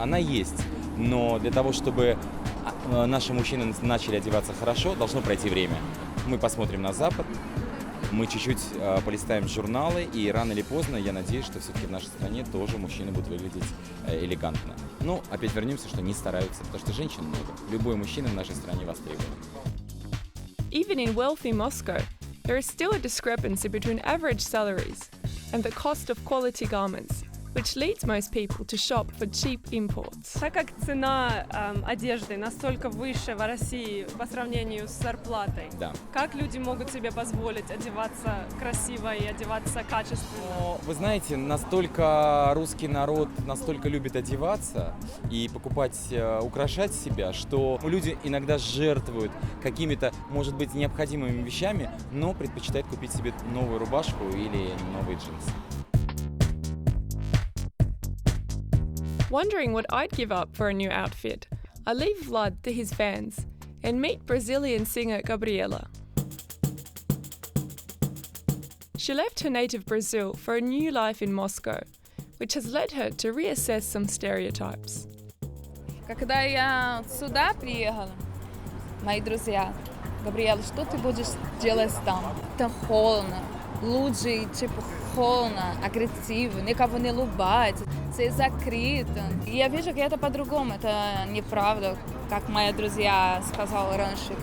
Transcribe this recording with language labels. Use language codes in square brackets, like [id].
[ru] Она есть, но для того, чтобы наши мужчины начали одеваться хорошо, должно пройти время. Мы посмотрим на Запад, мы чуть-чуть полистаем журналы, и рано или поздно, я надеюсь, что все-таки в нашей стране тоже мужчины будут выглядеть элегантно. Но опять вернемся, что не стараются, потому что женщин много. Любой мужчина в нашей стране востребован. [en] Even in wealthy Moscow, there is still a discrepancy between average salaries and the cost of quality garments, which leads most people to shop for cheap imports. [ru] Так как цена одежды настолько выше в России по сравнению с зарплатой, Да. как люди могут себе позволить одеваться красиво и одеваться качественно? Но, вы знаете, настолько русский народ настолько любит одеваться и покупать, украшать себя, что люди иногда жертвуют какими-то, может быть, необходимыми вещами, но предпочитают купить себе новую рубашку или новые джинсы. [en] Wondering what I'd give up for a new outfit, I leave Vlad to his fans and meet Brazilian singer Gabriela. She left her native Brazil for a new life in Moscow, which has led her to reassess some stereotypes. [ru] Когда я сюда приехала, мои друзья, Габриэла, что ты будешь делать там? Там холодно, люди типа холодно, агрессивно, никого не улыбается, все закрыто. И я вижу, что это по-другому, это неправда, как мои друзья сказали раньше.